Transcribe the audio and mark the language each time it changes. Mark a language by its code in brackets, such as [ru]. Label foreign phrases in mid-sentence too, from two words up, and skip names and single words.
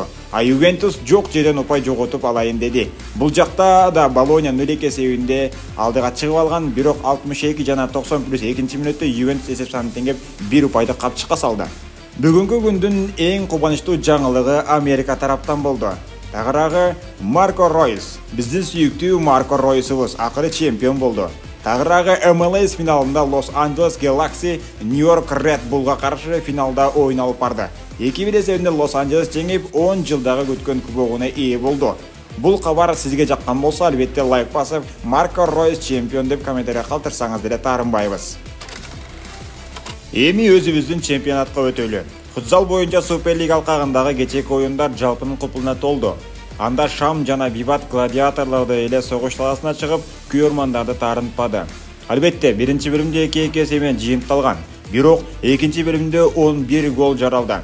[ky] А Ювентус жок жерден упай жоготуп алайын деди. Бул жакта да Болония 0-2 эсебинде алдыга чыгып алган, бирок 62 жана 90+2-мүнөттө Ювентус эсеп санын теңеп 1 упайды капчыкка салды. Бүгүнкү күндүн эң кубанычтуу жаңылыгы Америка тараптан болду. Тагыраагы Марко Ройс. Биздин сүйүктүү Марко Ройсубуз акыры чемпион болду. [kk] Тағырағы MLS финалында Лос-Анджелес Galaxy Нью-Йорк Red Bullға қарсы финалда ойын алып барды. 2-1 есебінде Лос-Анджелес жеңіп 10 жылдағы күткен кубогына ие болды. Бұл хабар сізге жаққан болса, әлбетте лайк басып, Марко Ройс чемпион деп комментария қалдырсаңыз [ky] деле таарынбайбыз. Эми өзүбүздүн чемпионатка өтөлү. Футзал боюнча Суперлига алкагындагы кечээки оюндар жалпынын купулуна толду. Анда Шам жана Виват гладиаторлорду эле согуш таласына чыгып, күйөрмандарды таарынтпады. Албетте, биринчи бөлүмдө 2-2 эсебинен жыйынталган. Бирок экинчи бөлүмдө 11 гол жаралды.